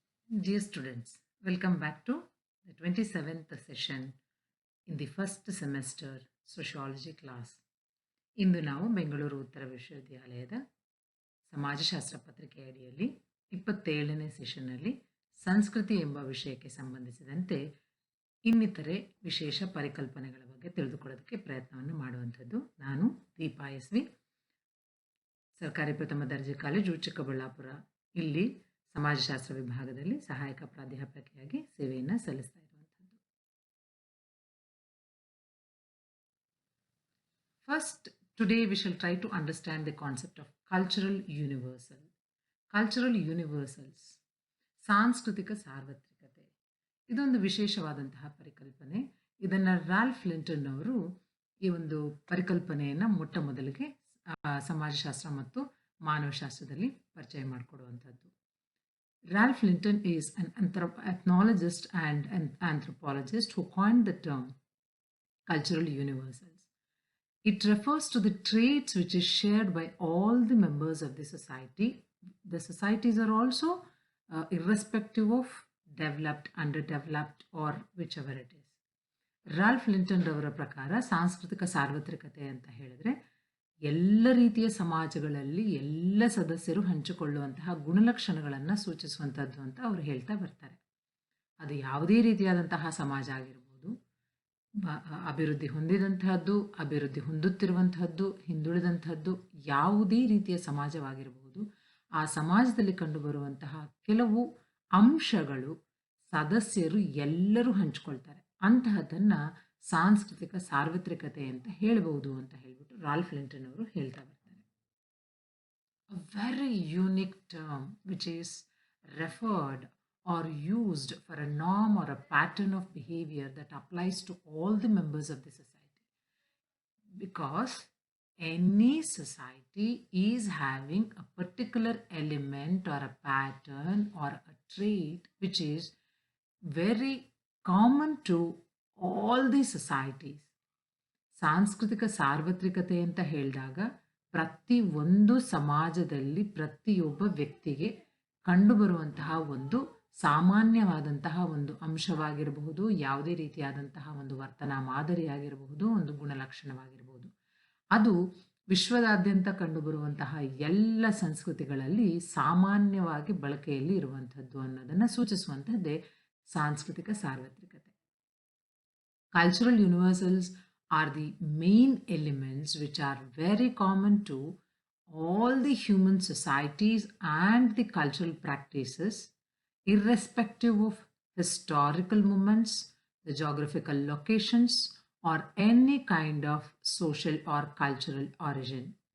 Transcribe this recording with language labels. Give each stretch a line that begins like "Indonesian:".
English: Dear students, welcome back to the 27th session in the first semester sociology class.
Kannada: ಇಂದು ನಾವು ಬೆಂಗಳೂರು ಉತ್ತರ ವಿಶ್ವವಿದ್ಯಾಲಯದ ಸಮಾಜಶಾಸ್ತ್ರ ಪತ್ರಿಕೆ ಅಡಿಯಲ್ಲಿ 27ನೇ ಸೆಷನ್ನಲ್ಲಿ ಸಂಸ್ಕೃತಿ ಎಂಬ ವಿಷಯಕ್ಕೆ ಸಂಬಂಧಿಸಿದಂತೆ ಇನ್ನಿತರೆ ವಿಶೇಷ ಪರಿಕಲ್ಪನೆಗಳ ಬಗ್ಗೆ ತಿಳಿದುಕೊಳ್ಳೋದಕ್ಕೆ ಪ್ರಯತ್ನವನ್ನು ಮಾಡುವಂಥದ್ದು. ನಾನು ದೀಪಾ ಎಸ್ ವಿ, ಸರ್ಕಾರಿ ಪ್ರಥಮ ದರ್ಜೆ ಕಾಲೇಜು ಚಿಕ್ಕಬಳ್ಳಾಪುರ, ಇಲ್ಲಿ ಸಮಾಜಶಾಸ್ತ್ರ ವಿಭಾಗದಲ್ಲಿ ಸಹಾಯಕ ಪ್ರಾಧ್ಯಾಪಕಿಯಾಗಿ ಸೇವೆಯನ್ನು ಸಲ್ಲಿಸ್ತಾ ಇರುವಂಥದ್ದು.
English: First, today we shall try to understand the concept of cultural universal.
Kannada: Cultural ಯೂನಿವರ್ಸಲ್ಸ್, ಸಾಂಸ್ಕೃತಿಕ ಸಾರ್ವತ್ರಿಕತೆ, ಇದೊಂದು ವಿಶೇಷವಾದಂತಹ ಪರಿಕಲ್ಪನೆ. ಇದನ್ನು ರಾಲ್ಫ್ ಲಿಂಟನ್ ಅವರು ಈ ಒಂದು ಪರಿಕಲ್ಪನೆಯನ್ನು ಮೊಟ್ಟ ಮೊದಲಿಗೆ ಸಮಾಜಶಾಸ್ತ್ರ ಮತ್ತು ಮಾನವಶಾಸ್ತ್ರದಲ್ಲಿ ಪರಿಚಯ ಮಾಡಿಕೊಡುವಂಥದ್ದು.
English: Ralph Linton is an ethnologist and an anthropologist who coined the term cultural universals. It refers to the traits which is shared by all the members of the society. The societies are also irrespective of developed, underdeveloped, or whichever it is.
Kannada: Ralph ಲಿಂಟನ್ ಅವರ ಪ್ರಕಾರ ಸಾಂಸ್ಕೃತಿಕ ಸಾರ್ವತ್ರಿಕತೆ ಅಂತ ಹೇಳಿದ್ರೆ ಎಲ್ಲ ರೀತಿಯ ಸಮಾಜಗಳಲ್ಲಿ ಎಲ್ಲ ಸದಸ್ಯರು ಹಂಚಿಕೊಳ್ಳುವಂತಹ ಗುಣಲಕ್ಷಣಗಳನ್ನು ಸೂಚಿಸುವಂಥದ್ದು ಅಂತ ಅವರು ಹೇಳ್ತಾ ಬರ್ತಾರೆ. ಅದು ಯಾವುದೇ ರೀತಿಯಾದಂತಹ ಸಮಾಜ ಆಗಿರ್ಬೋದು, ಅಭಿವೃದ್ಧಿ ಹೊಂದಿದಂತಹದ್ದು, ಅಭಿವೃದ್ಧಿ ಹೊಂದುತ್ತಿರುವಂತಹದ್ದು, ಹಿಂದುಳಿದಂತಹದ್ದು, ಯಾವುದೇ ರೀತಿಯ ಸಮಾಜವಾಗಿರಬಹುದು, ಆ ಸಮಾಜದಲ್ಲಿ ಕಂಡುಬರುವಂತಹ ಕೆಲವು ಅಂಶಗಳು ಸದಸ್ಯರು ಎಲ್ಲರೂ ಹಂಚಿಕೊಳ್ತಾರೆ. ಅಂತಹದನ್ನ ಸಾಂಸ್ಕೃತಿಕ ಸಾರ್ವತ್ರಿಕತೆ ಅಂತ ಹೇಳಬಹುದು ಅಂತ ಹೇಳ್ಬಿಟ್ಟು ರಾಲ್ಫ್ ಲಿಂಟನ್ ಅವರು ಹೇಳ್ತಾ ಬರ್ತಾರೆ.
English: A very unique term which is referred or used for a norm or a pattern of behavior that applies to all the members of the society. Because any society is having a particular element or a pattern or a trait which is very common to all the societies.
Kannada: ಸಾಂಸ್ಕೃತಿಕ ಸಾರ್ವತ್ರಿಕತೆ ಅಂತ ಹೇಳಿದಾಗ ಪ್ರತಿ ಒಂದು ಸಮಾಜದಲ್ಲಿ ಪ್ರತಿಯೊಬ್ಬ ವ್ಯಕ್ತಿಗೆ ಕಂಡುಬರುವಂತಹ ಒಂದು ಸಾಮಾನ್ಯವಾದಂತಹ ಒಂದು ಅಂಶವಾಗಿರಬಹುದು, ಯಾವುದೇ ರೀತಿಯಾದಂತಹ ಒಂದು ವರ್ತನಾ ಮಾದರಿಯಾಗಿರಬಹುದು, ಒಂದು ಗುಣಲಕ್ಷಣವಾಗಿರಬಹುದು. ಅದು ವಿಶ್ವದಾದ್ಯಂತ ಕಂಡುಬರುವಂತಹ ಎಲ್ಲ ಸಂಸ್ಕೃತಿಗಳಲ್ಲಿ ಸಾಮಾನ್ಯವಾಗಿ ಬಳಕೆಯಲ್ಲಿ ಇರುವಂಥದ್ದು ಅನ್ನೋದನ್ನು ಸೂಚಿಸುವಂಥದ್ದೇ ಸಾಂಸ್ಕೃತಿಕ ಸಾರ್ವತ್ರಿಕತೆ.
English: Cultural universals are the main elements which are very common to all the human societies and the cultural practices, irrespective of historical moments, the geographical locations, or any kind of social or cultural origin.